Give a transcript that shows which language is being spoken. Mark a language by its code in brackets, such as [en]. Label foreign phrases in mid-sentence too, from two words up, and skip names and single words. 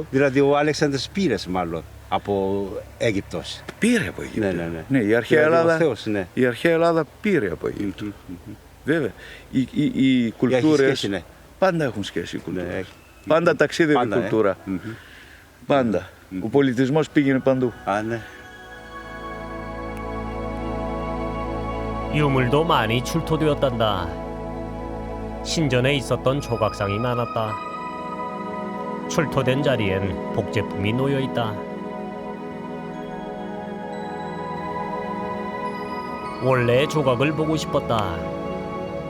[el] Δηλαδή ο Αλέξανδρος πήρες μάλλον από Αίγυπτος. Πήρε από Αίγυπτο. Ναι, η αρχαία Ελλάδα πήρε από Αίγυπτο. Βέβαια. Οι κουλτούρες πάντα έχουν σχέση η κουλτούρα. Πάντα ταξίδευε η κουλτούρα. Πάντα. Ο πολιτισμός πήγαινε παντού. [ko] 유물도 많이 출토되었단다. 신전에 있었던 조각상이 많았다. 출토된 자리엔 복제품이 놓여 있다. 원래의 조각을 보고 싶었다.